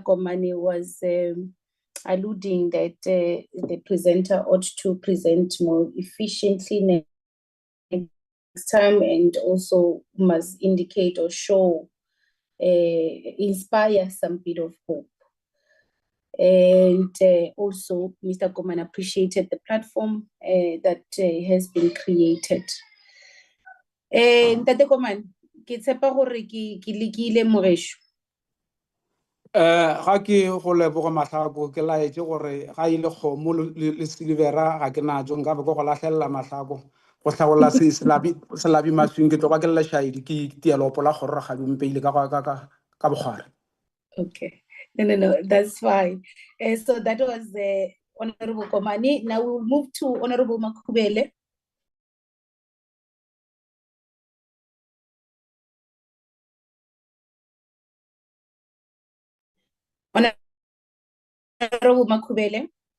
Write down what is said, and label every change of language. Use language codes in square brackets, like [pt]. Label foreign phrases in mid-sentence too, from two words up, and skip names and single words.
[en] Komane was alluding that the presenter ought to present more efficiently next time, and also must indicate or show, inspire some bit of hope. And also, Mr. Komane appreciated the platform that has been created. [nso] Ntate Komane, ke tshepa gore ke lekile moresho. Ga ke go leboga Mahlako, ke laetse gore ga ile kgomo le silivera ga ke natso nka be go go lahlelela Mahlako go hlagolla selabi maswing ke tloga ke lela shaidi ke tielopo la kgorora ga mpeile ka bogare. [en] Okay, no, that's fine. So that was Honorable Komane. Now we will move to Honorable Makubele. Honorable Makubele.